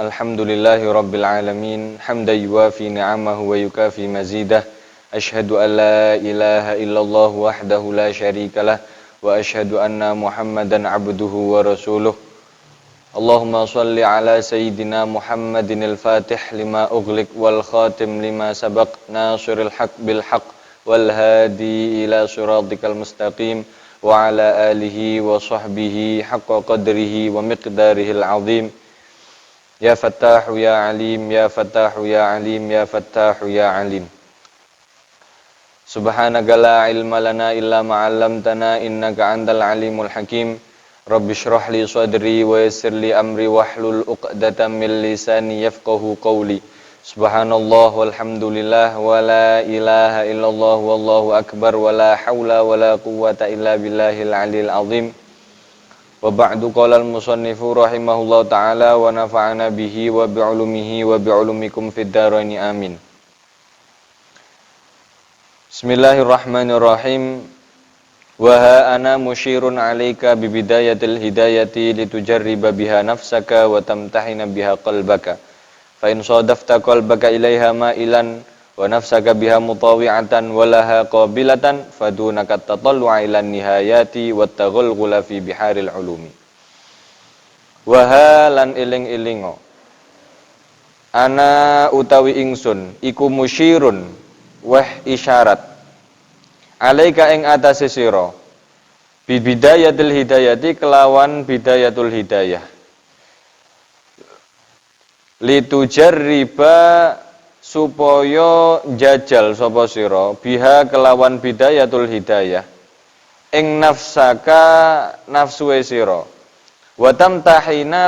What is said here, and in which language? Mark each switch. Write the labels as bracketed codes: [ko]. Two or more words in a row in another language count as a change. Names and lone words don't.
[ar] الحمد لله رب العالمين. حمدا يوافي نعمه ويكافئ مزيده. أشهد أن لا إله إلا الله وحده لا شريك له وأشهد أن محمدا عبده ورسوله. اللهم صل على سيدنا محمد الفاتح لما أغلق والخاتم لما سبق ناصر الحق بالحق والهادي إلى صراطك المستقيم وعلى آله وصحبه حق قدره ومقداره العظيم. يا فتاح يا عليم، يا فتاح يا عليم، يا فتاح يا عليم. سبحانك لا علم لنا إلا ما علمتنا إنك أنت العليم الحكيم. رب اشرح لي صدري ويسر لي أمري واحلل عقدة من لساني يفقهوا قولي. سبحان الله والحمد لله ولا إله إلا الله والله أكبر ولا حول ولا قوة إلا بالله العلي العظيم. وبعد قال المصنف رحمه الله تعالى ونفعنا به وبعلومه وبعلومكم في الدارين آمين. Bismillahirrahmanirrahim. وها أنا مشير عليك ببداية الهداية لتجرب بها نفسك وتمتحن بها قلبك فإن صادفت قلبك إليها مائلا ونفسك بها مطاوعة ولها قابلة فدونك تطلع إلى نهاية وتغلغل في بحار العلوم. [jv] Wa halan iling-ilingo ana utawi ingsun iku musyirun wah isyarat alaika ing atase sira bidayatil hidayati kelawan bidayatul hidayah litujarriba supaya jajal sapa sira biha kelawan bidayatul hidayah ing nafsaka nafsuwe sira [ar] وتمتحن